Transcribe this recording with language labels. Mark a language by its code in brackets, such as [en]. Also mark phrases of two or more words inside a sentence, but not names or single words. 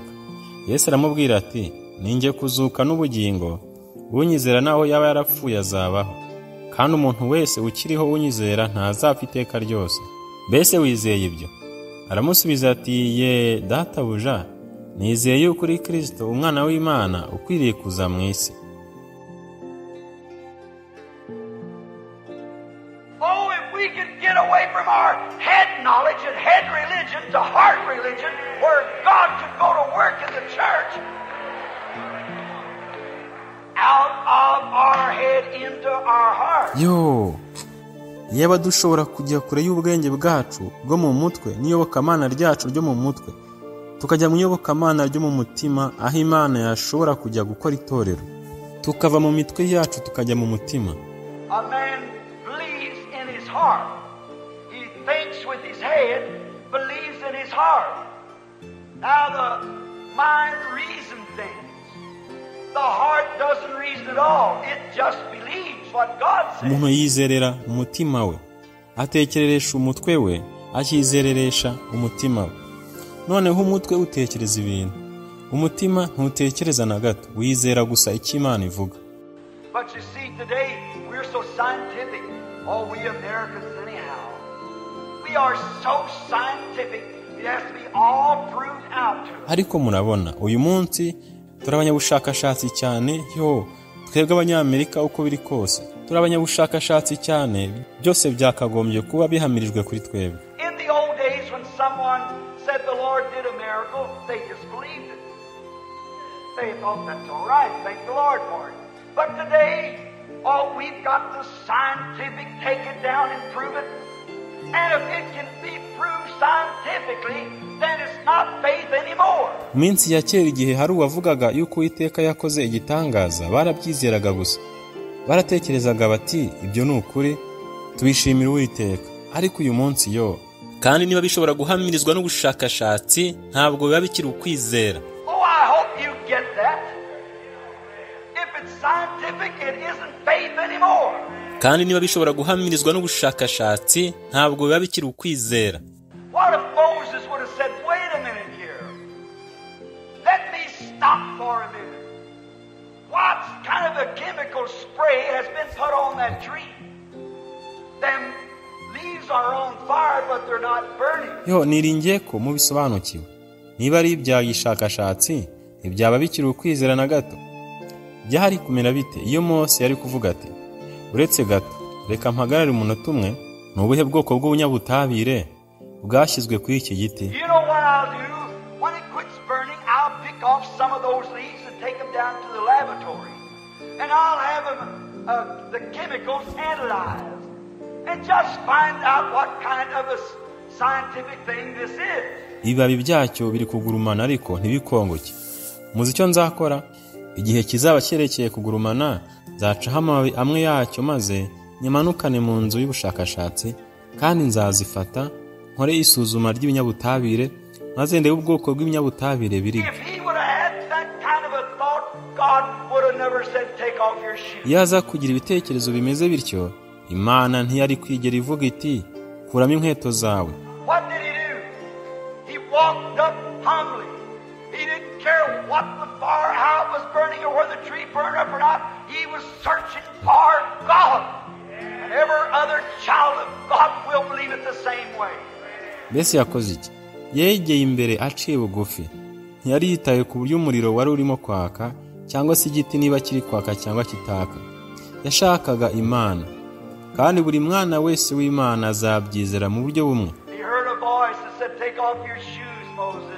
[rw] Yesu aramubwira ati, ninjye kuzuka n'ubugingo, unyizera naho yaba yarapfuye azabaho, kandi umuntu wese ukiriho unyizera ntazapfa iteka ryose. Mbese wizeye ibyo? Aramusubiza ati, ye Databuja, nizeye yuko uri Kristo umwana w'Imana ukwiriye kuza mu isi. [en] Oh, if we could get away from our head knowledge and head religion to heart religion, where God could go to work in the church, out of our head into our heart. [rw] Yo, yaba dushobora kujya kure y'ubwenge bwacu bwo mu mutwe n'iyobokamana ryacu ryo mu mutwe, tukajya mu iyobokamana ryo mu mutima, aho Imana yashobora kujya gukora itorero, tukava mu mitwe yacu tukajya mu mutima. [en] A man believes in his heart. He thinks with his head, believes in his heart. Now the mind reasons things. The heart doesn't reason at all. It just believes what God says. [rw] Umuntu yizerera umutima we, atekereresha umutwe we, akizereresha umutima we. Noneho umutwe utekereza ibintu, umutima ntutekereza na gato, wizera gusa icyo Imana ivuga. [en] But you see, today we're so scientific. Oh, we Americans anyhow. We are so scientific. It has to be all proved out to us. [rw] Ariko murabona, uyu munsi turabanyabushakashatsi cyane. Twebwe abanyamerika uko biri kose, turabanyabushakashatsi cyane, byose byakagombye kuba bihamirijwe kuri twebwe. [en] In the old days when someone said the Lord did a miracle, they just believed it. They thought that's all right, thank the Lord for it. But today, oh, we've got the scientific, take it down and prove it. And if it can be proved scientifically, then it's not faith anymore. [rw] Minsi ya kera igihe hari uwavugaga yuko Uwiteka yakoze igitangaza, barabyizeraga gusa. Baratekerezaga bati, ibyo ni ukuri, tubishimira Uwiteka. Ariko uyu munsi kandi niba bishobora guhamirizwa n'ubushakashatsi, ntabwo biba bikiri ukwizera. [en] Oh, I hope you get that. If it's scientific, it isn't faith anymore. [rw] Kandi niba bishobora guhamirizwa n'ubushakashatsi, ntabwo biba bikiri ukwizera. [en] What if Moses would have said, wait a minute here. Let me stop for a minute. What kind of a chemical spray has been put on that tree? Them leaves are on fire, but they're not burning. [rw] Niringiye ko mubisobanukiwe. Niba ari ibyagishakashatsi, ibyaba bikiri ukwizera na gato. Byari kumera bite iyo Mose yari kuvuga ati, uretse gato, reka mpagarare umunota umwe, n'ubuhe bwoko bw'ubunyabutabire bwashyizwe kuri iki giti? [en] You know what I'll do? When it quits burning, I'll pick off some of those leaves and take them down to the laboratory. And I'll have them, the chemicals analyzed. And just find out what kind of a scientific thing this is. [rw] Ibibabi byacyo biri kugurumana ariko ntibikongoke. Muzi icyo nzakora? Igihe kizaba cyerekeye kugurumana, zacaho amababi amwe yacyo maze nyamanukane mu nzu y'ubushakashatsi, kandi nzazifata nkore isuzuma ry'ibinyabutabire, maze ndebe ubwoko bw'ibinyabutabire biri. Yaza kugira ibitekerezo bimeze bityo, Imana ntiyari kwigera ivuga iti, kuramo inkweto zawe. [en] What did he do? He walked up humbly. He didn't care what the fire, how it was burning, or whether the tree burned up or not. He was searching for God. And every other child of God will believe it the same way. [rw] Mbese yakoze iki? Yegeye imbere aciye bugufi, ntiyari yitaye ku buryo umuriro wari urimo kwaka cyangwa se igiti niba kiri kwaka cyangwa kitaka. Yashakaga Imana, kandi buri mwana wese w'Imana azabyizera mu buryo bumwe. [en] He heard a voice that said, "Take off your shoes, Moses.